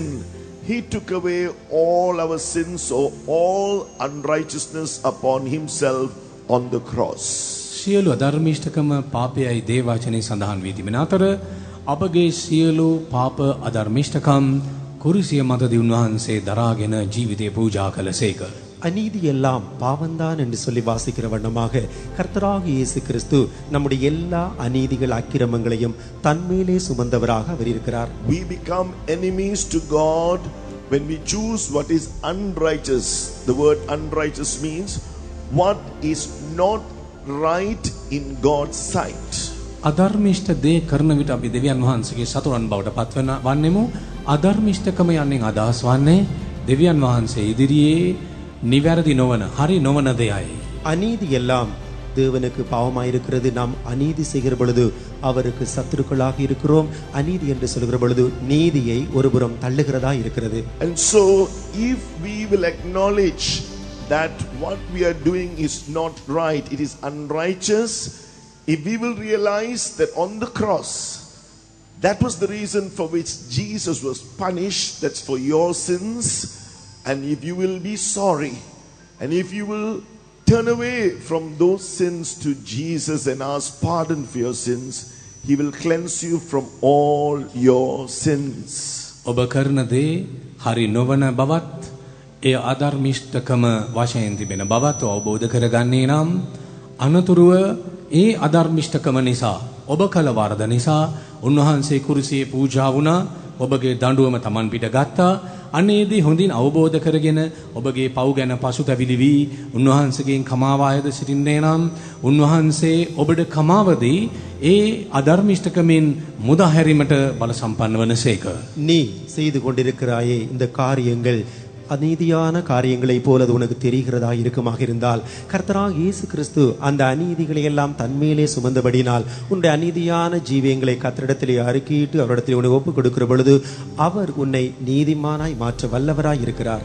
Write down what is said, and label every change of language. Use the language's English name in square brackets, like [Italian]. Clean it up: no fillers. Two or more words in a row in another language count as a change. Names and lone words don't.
[English] He took away all our sins, or all unrighteousness upon himself on the cross. [Sinhala] සියලු අධර්මිෂ්ඨකම පාපයයි දේවාචනේ සඳහන් වී තිබෙන අතර අපගේ සියලු පාප අධර්මිෂ්ඨකම් කුරුසිය මතදී උන්වහන්සේ දරාගෙන ජීවිතේ පූජා කළසේක. [Tamil] அநீதி எல்லாம் பாவந்தான் என்று சொல்லி வாசிக்கிற வண்ணமாக கர்த்தராகிய இயேசு கிறிஸ்து நம்முடைய எல்லா அநீதிகள் அக்கிரமங்களையும் தன்மேலே சுமந்தவராக அவர் இருக்கிறார். [English] We become enemies to God when we choose what is unrighteous. The word unrighteous means what is not right in God's sight. [Sinhala] අධර්මිෂ්ඨ දේ කරන විට අපි දෙවියන් වහන්සේගේ සතුරන් බවට පත්වන වන්නේමු. අධර්මිෂ්ඨකම යන්නේ අදහස් වන්නේ දෙවියන් වහන්සේ ඉදිරියේ නිවැරදි නොවන හරි නොවන දෙයයි. [Tamil] அநீதி எல்லாம் தேவனுக்கு பாவமாயிருக்கிறது. நாம் அநீதி செய்கிற பொழுது அவருக்கு சத்துருக்களாக இருக்கிறோம். அநீதி என்று சொல்கிற பொழுது நீதியை ஒருபுறம் தள்ளுகிறதா இருக்கிறது. [English] And so if we will acknowledge that what we are doing is not right, it is unrighteous, if we will realize that on the cross that was the reason for which Jesus was punished, that's for your sins, and if you will be sorry and if you will turn away from those sins to Jesus and ask pardon for your sins, he will cleanse you from all your sins. [Sinhala] ඔබ කරන දේ හරි නොවන බවත් ඒ අධර්මිෂ්ඨකම වශයෙන් තිබෙන බවත් අවබෝධ කරගන්නේ නම් අනතුරුව ඒ අධර්මිෂ්ඨකම නිසා ඔබ කළ වරද නිසා උන්වහන්සේ කුරුසියේ පූජා වුණා. ඔබගේ දඬුවම Taman පිට ගත්තා. අනේදී හොඳින් අවබෝධ කරගෙන ඔබගේ පව් ගැන පසුතැවිලි වී උන්වහන්සේගෙන් කමාව ආයද සිටින්නේ නම් උන්වහන්සේ ඔබට කමාවදී ඒ අධර්මිෂ්ඨකමින් මුදා හැරීමට බල සම්පන්න වනසේක. [Tamil] நீ செய்து கொண்டிருக்கிறாயே இந்த காரியங்கள் அநீதியான காரியங்களைப் போல அது உனக்கு தெரிகிறதா இருக்குமாக இருந்தால் கர்த்தராக இயேசு கிறிஸ்து அந்த அநீதிகளை எல்லாம் தன்மேலே சுமந்தபடினால் உன்னுடைய அநீதியான ஜீவியங்களை கர்த்தரிடத்திலே அறிக்கையிட்டு அவரிடத்தில் உன்னை ஒப்புக் கொடுக்கிற பொழுது அவர் உன்னை நீதிமானாய் மாற்ற வல்லவராய் இருக்கிறார்.